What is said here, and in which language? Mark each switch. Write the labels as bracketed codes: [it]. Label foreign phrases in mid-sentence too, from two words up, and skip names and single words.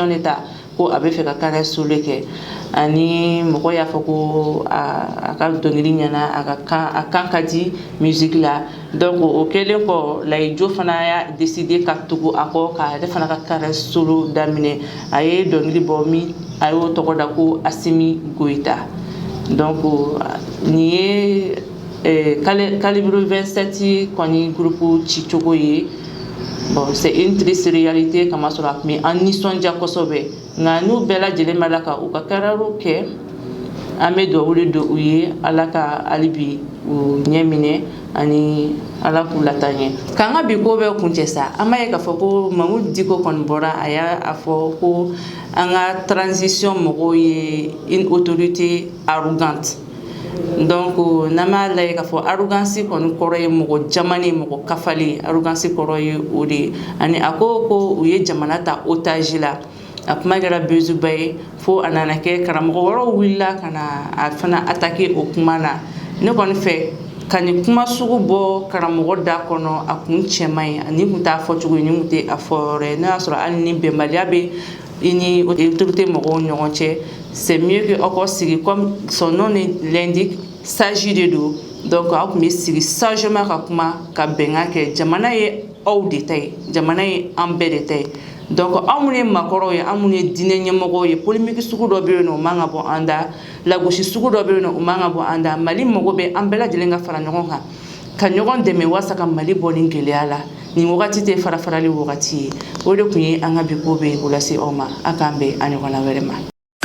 [fr] décision l'état [bm] ko a bɛ fɛ ka [fr] carré solo [bm] kɛ ani mɔgɔ y'a fɔ ko a ka dɔnkili ɲɛna a kan ka di musique la donc o kɛlen kɔ Layijo fana y'a décidé ka tugu a kɔ ka yɛrɛ fana ka [fr] carré solo [bm] daminɛ a ye dɔnkili bɔ min a y'o tɔgɔ da ko Asimi Goïta donc nin ye Calibre 27 kɔni groupe ci cogo ye. [fr] Bon, c'est une triste réalité [bm] kama sɔrɔ a tun bɛ an nisɔndiya kosɛbɛ nka n'u bɛɛ lajɛlen b'a la ka u ka carrière kɛ an bɛ dugawu de don u ye Ala ka hali bi u ɲɛ minɛ ani Ala k'u latanya k'an ka bi ko bɛɛ kuncɛ sa an b'a ye k'a fɔ ko Mamudu Diko kɔni bɔra a y'a fɔ ko an ka transition mɔgɔw ye [fr] une autorité arrogante. [bm] Donc n'an b'a lajɛ k'a fɔ arrogance kɔni kɔrɔ ye mɔgɔ jamani mɔgɔ kafali arrogance kɔrɔ ye o de ani a ko u ye jamana ta otage la a kuma kɛra bezuba ye fo a nana kɛ karamɔgɔ wɛrɛw wulila ka na a fana attaquer o kuma na ne kɔni fɛ ka ni kuma sugu bɔ karamɔgɔ da kɔnɔ a kun cɛman ye ani kun t'a fɔ cogo ye ni kun tɛ a fɔ yɔrɔ ye n'a y'a sɔrɔ hali ni bɛnbaliya bɛ i ni autorité mɔgɔw ɲɔgɔn cɛ [fr] c'est mieux [bm] que aw ka sigi [fr] comme son nom l'indique sage [bm] de don donc aw kun bɛ sigi sagement ka kuma ka bɛnkan kɛ jamana ye aw de ta ye jamana ye an bɛɛ de ta ye donc anw minnu ye makɔrɔw ye anw minnu ye diinɛ ɲɛmɔgɔw ye polémique sugu dɔ bɛ yen nɔ o man ka bɔ an da lagosi sugu dɔ bɛ yen nɔ o man ka bɔ an da Mali mago bɛ an bɛɛ lajɛlen ka fara ɲɔgɔn kan ka ɲɔgɔn dɛmɛ walasa ka Mali bɔ nin gɛlɛya la nin wagati tɛ farafarali wagati ye o de kun ye an ka bi ko bɛ o lase aw ma a k'an bɛn a ɲɔgɔnna wɛrɛ ma.